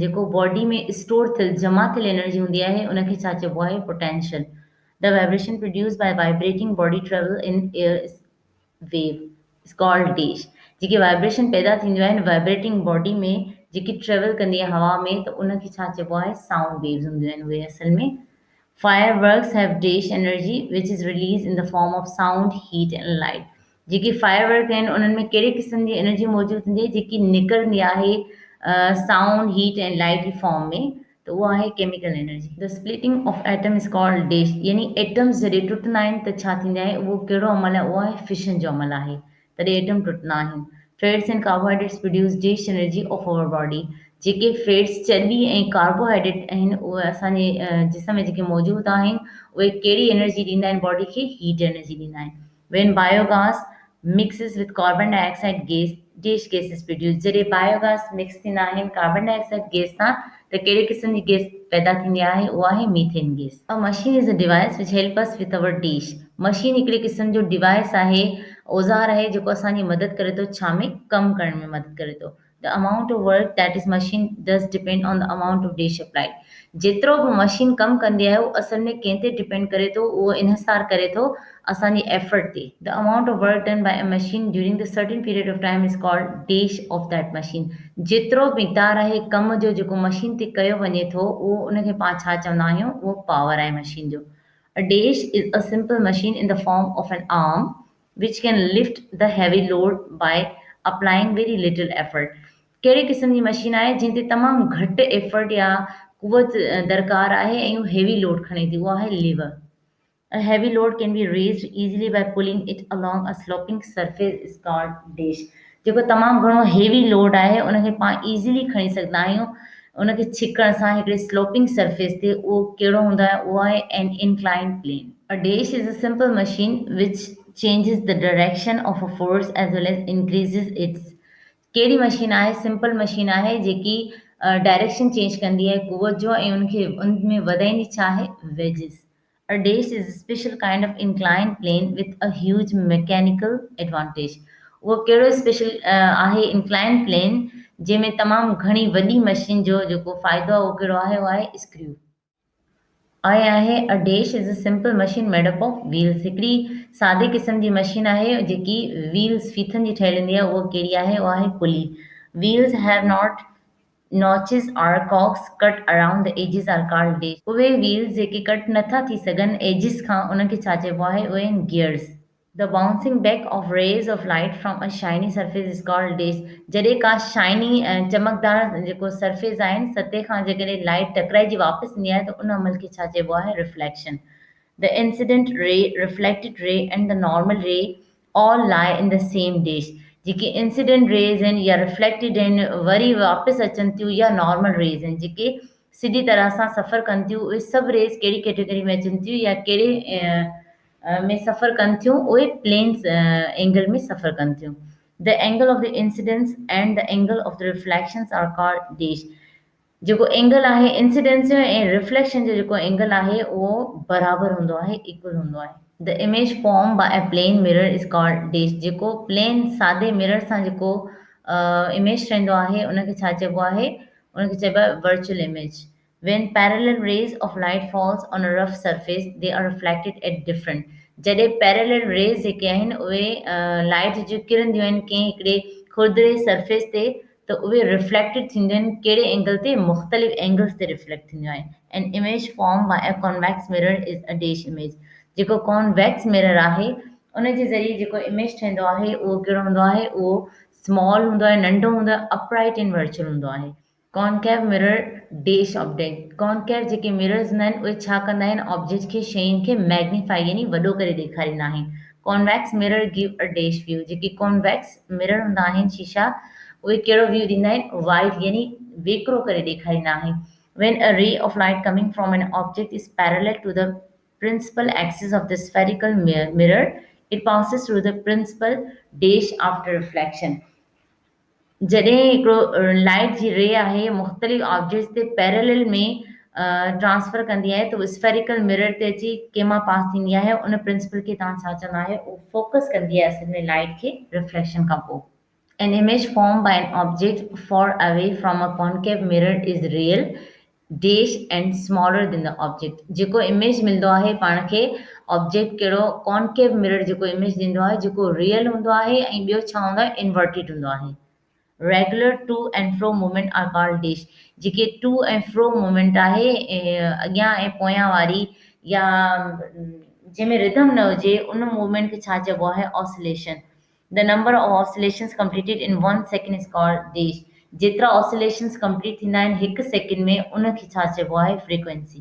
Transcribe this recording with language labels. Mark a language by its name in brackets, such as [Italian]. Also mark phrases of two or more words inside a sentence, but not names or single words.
[Sindhi] जेको बॉडी में स्टोर थियल जमा थियल एनर्जी हूंदी आहे उनखे छा चइबो आहे, पोटेंशियल। [English] the vibration produce by vibrating body travel in air wave is called dash. [Sindhi] जेके वाइब्रेशन पैदा थींदियूं आहिनि [English] vibrating body [Sindhi] में जेकी ट्रेवल कंदी आहे हवा में, त उनखे छा चइबो आहे, [English] sound waves [Sindhi] हूंदियूं आहिनि उहे असल में। [English] Fireworks have dash energy which is released in the form of sound, heat and light। [Sindhi] जेके फायरवर्क आहिनि उन्हनि में कहिड़े क़िस्म जी एनर्जी मौजूदु हूंदी आहे जेकी निकिरंदी आहे [English] sound, heat [Sindhi] ऐं लाइट जी फॉर्म में, त उहा आहे [English] chemical energy. the splitting of atom is called dash. [Sindhi] यानी एटम्स जॾहिं टुटंदा आहिनि त छा थींदा आहे, उहो कहिड़ो अमल आहे, उहो आहे फिशन जो अमल आहे, तॾहिं एटम टुटंदा आहिनि। [English] fats and carbohydrates produce dash energy of our body. [Sindhi] जेके फैट्स चर्बी ऐं कार्बोहाइड्रेट आहिनि उहे असांजे जिस्म में जेके मौजूदु आहिनि उहे कहिड़ी एनर्जी ॾींदा आहिनि बॉडी खे, [English] heat energy [Sindhi] ॾींदा आहिनि। [English] when biogas mixes with carbon dioxide gas dash gases produce. [Sindhi] जॾहिं बायोगैस मिक्स थींदा आहिनि [English] carbon dioxide gas [Sindhi] सां त कहिड़े क़िस्म जी गैस पैदा थींदी आहे, उहा आहे [English] methane gas. a machine is a device which help us with our dish. [Sindhi] मशीन हिकिड़े क़िस्म जो डिवाइस आहे, औज़ार आहे जेको असांजी मदद करे थो छा में, कमु करण में मदद करे थो। [English] The amount of work that is machine does depend on the amount of dash applied. [Sindhi] जेतिरो बि मशीन कमु कंदी आहे उहो असल में कंहिं ते डिपेंड करे थो, उहो इन्हिसार करे थो असांजी एफर्ट ते. [English] the amount of work done by a machine during the certain period of time is called dash of that machine. [Sindhi] जेतिरो मिक़दार आहे कम जो जेको मशीन ते कयो वञे थो उहो उनखे पाण छा चवंदा आहियूं, उहो पावर आहे मशीन जो. [English] A dash is a simple machine in the form of an arm which can lift the heavy load by applying very little effort. [Sindhi] कहिड़े क़िस्म जी मशीन आहे जिन ते तमामु घटि एफर्ट या कुवत दरकार आहे ऐं [English] heavy load [Sindhi] खणे थी, उहा आहे लीवर. [English] A heavy load can be raised easily by pulling it along a sloping surface is called dash. [Sindhi] जेको तमामु घणो [English] heavy load [Sindhi] आहे उनखे पाण ईज़िली खणी सघंदा आहियूं उनखे छिकण सां हिकिड़े [English] sloping surface [Sindhi] ते. उहो कहिड़ो हूंदो आहे, उहो आहे [English] an inclined plane. A dash is a simple machine which changes the direction of a force as well as increases its. [Sindhi] कहिड़ी मशीन आहे, [English] simple machine [Sindhi] आहे जेकी [English] direction change [Sindhi] कंदी आहे कुवत जो ऐं उनखे उन में वधाईंदी छा आहे, वेजिस. [English] A dash is a special kind of inclined plane with a huge mechanical advantage. [Sindhi] उहो कहिड़ो स्पेशल आहे [English] inclined plane [Sindhi] जंहिंमें तमामु घणी वॾी मशीन जो जेको फ़ाइदो आहे उहो कहिड़ो आहे, उहो आहे स्क्रू. ऐं आहे [English] a dash is a simple machine made up of wheels. [Sindhi] हिकिड़ी सादे क़िस्म जी मशीन आहे जेकी व्हील्स फीथनि जी ठहियल हूंदी आहे. उहो कहिड़ी आहे, उहा आहे पुली. [English] wheels have not notches or cocks cut around the edges are called dash. [Sindhi] उहे व्हील्स जेके कट नथा थी सघनि एजिस खां उनखे छा चइबो आहे, उहे आहिनि गियर्स. [English] The bouncing back of rays of light from a shiny surface is called dash. [Sindhi] जॾहिं का शाइनी चमकदार जेको सरफेस आहिनि सतह खां जेकॾहिं लाइट टकराइजी वापसि ईंदी आहे त उन अमल खे छा चइबो आहे, रिफ्लेक्शन. [English] The incident ray, reflected ray and the normal ray all lie in the same dash. [Sindhi] जेके [English] incident rays [Sindhi] आहिनि या रिफ्लेक्टेड आहिनि वरी वापसि अचनि थियूं या [English] normal rays [Sindhi] आहिनि जेके सिधी तरह सां सफ़र कनि थियूं, उहे सभु रेज़ कहिड़ी कैटेगरी में अचनि थियूं या कहिड़े में सफ़र कनि थियूं, उहे [English] planes angle [Sindhi] में सफ़र कनि थियूं. [English] the angle of the incidence and the angle of the reflections are called dash. [Sindhi] जेको एंगल आहे इंसिडेंस जो ऐं रिफ्लेक्शन जो जेको एंगल आहे उहो बराबरि हूंदो आहे, इक्वल हूंदो आहे. [English] the image form by a plane mirror is called dash. [Sindhi] जेको प्लेन सादे मिरर सां जेको इमेज ठहींदो आहे उनखे छा चइबो आहे, उनखे चइबो आहे [English] virtual image. When parallel rays of light falls on a rough surface, they are reflected at different. [Sindhi] जॾहिं [English] parallel rays [Sindhi] जेके आहिनि उहे लाइट जूं किरंदियूं आहिनि कंहिं हिकिड़े खुरदरे सरफेस ते त उहे रिफ्लेक्टेड थींदियूं आहिनि कहिड़े एंगल ते, मुख़्तलिफ़ एंगल्स ते रिफ्लेक्ट थींदियूं आहिनि. [English] an image form by a convex mirror is a dash image. [Sindhi] जेको कॉन्वेक्स मिरर आहे उन जे ज़रिए जेको इमेज ठहींदो आहे उहो कहिड़ो हूंदो आहे, उहो स्मॉल हूंदो आहे, नंढो हूंदो आहे, [English] upright and virtual [Sindhi] हूंदो आहे. [English] concave mirror dash object. [Sindhi] कॉनकेव जेके मिरर्स हूंदा आहिनि उहे छा कंदा आहिनि, ऑब्जेक्ट खे शयुनि खे मैग्नीफाई यानी वॾो करे ॾेखारींदा आहिनि. [English] convex mirror give a dash view. [Sindhi] जेके कॉन्वेक्स मिरर हूंदा आहिनि शीशा उहे कहिड़ो व्यू ॾींदा आहिनि, वाइड यानी वेकरो करे ॾेखारींदा आहिनि. [English] When a ray of light coming from an object is parallel to the principal axis of the spherical mirror, it passes through the principal dash after reflection. [Sindhi] जॾहिं हिकिड़ो लाइट जी रे आहे मुख़्तलिफ़ ऑब्जेक्ट्स ते पैरेलल में ट्रांसफर कंदी आहे त उहो [English] spherical mirror [Sindhi] ते अची कंहिं मां पास थींदी आहे. उन प्रिंसिपल खे तव्हां छा चवंदा आहियो, उहो फोकस कंदी आहे असल में लाइट खे रिफ्लेक्शन खां पोइ. [English] An image formed by an object far away from a concave mirror is real dash and smaller than the object. [Sindhi] जेको इमेज मिलंदो आहे पाण खे ऑब्जेक्ट कहिड़ो, [English] concave mirror [Sindhi] जेको इमेज ॾींदो आहे जेको रियल हूंदो आहे ऐं ॿियो छा हूंदो आहे, इन्वर्टेड हूंदो आहे. [English] regular to and fro movement are called dash. [Sindhi] जेके टू ऐं [English] fro movement [Sindhi] आहे अॻियां ऐं पोयां वारी या जंहिंमें रिदम न हुजे उन मूवमेंट खे छा चइबो आहे, ऑसिलेशन. [English] the number of oscillations completed in 1 second is called dash. [Sindhi] जेतिरा ऑसिलेशंस कंप्लीट थींदा आहिनि हिकु सेकेंड में उनखे छा चइबो आहे, फ्रीक्वेंसी.